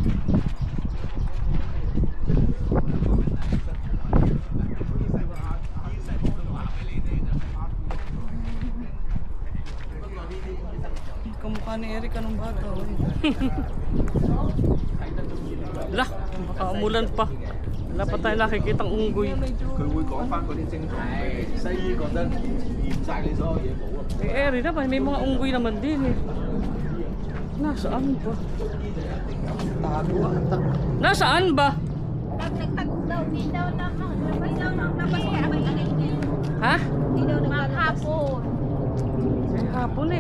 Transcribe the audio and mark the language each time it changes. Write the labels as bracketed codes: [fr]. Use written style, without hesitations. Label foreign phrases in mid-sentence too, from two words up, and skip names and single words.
[tl] Kamukha ni Eric anong bata. Lah, baka umulan pa. Wala pa tayo nakikitang unggoy. [yue] 佢會講翻嗰啲症狀俾你。西醫覺得驗晒你所有嘢冇啊。 [tl] Eh, eri naman, may mga unggoy naman din eh. Nasaan ba? Tago ata. Nasaan ba? Nagtagod daw, di daw lamang. Labas daw ng labas kaya may anay niya. Ha? Di daw maghapon. May hapon eh.